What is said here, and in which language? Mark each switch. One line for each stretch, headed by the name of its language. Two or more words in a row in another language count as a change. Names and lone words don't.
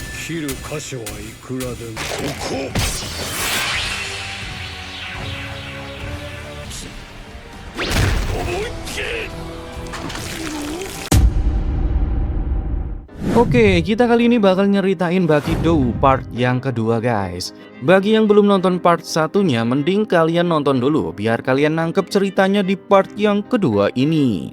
Japanese: きる箇所はいくらでも。ここ。思いっきり。
Indonesian: Oke, kita kali ini bakal nyeritain Bakido part yang kedua guys. Bagi yang belum nonton part satunya, mending kalian nonton dulu biar kalian nangkep ceritanya di part yang kedua ini.